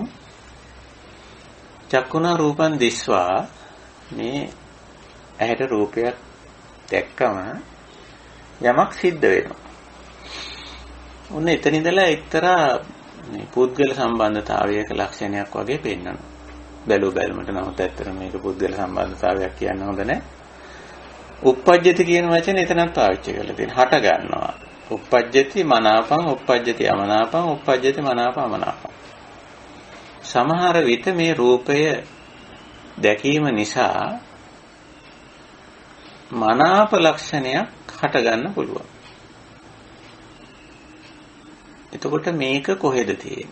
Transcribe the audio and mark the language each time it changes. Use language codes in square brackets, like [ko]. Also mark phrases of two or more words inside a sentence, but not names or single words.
[pi] චක්කුණා රූපං දිස්වා [si] මේ ඇහැට රූපයක් දැක්කම යමක් සිද්ධ වෙනවා. ඔන්න එතන ඉඳලා එක්තරා මේ පුද්ගල සම්බන්ධතාවයක ලක්ෂණයක් වගේ පෙන්වනවා. බැලු බැලමට නමුත් ඇත්තට මේක පුද්ගල සම්බන්ධතාවයක් කියන්න හොඳ නැහැ. uppajjati කියන වචනේ එතනත් පාවිච්චි කරලා තියෙනවා. හට ගන්නවා. [pi] uppajjati මනාපං, uppajjati අමනාපං, uppajjati මනාප අමනාපං. [si] සමහර විට මේ රූපය දැකීම නිසා මනාප ලක්ෂණයක් හට ගන්න පුළුවන්. එතකොට මේක කොහෙද තියෙන්නේ?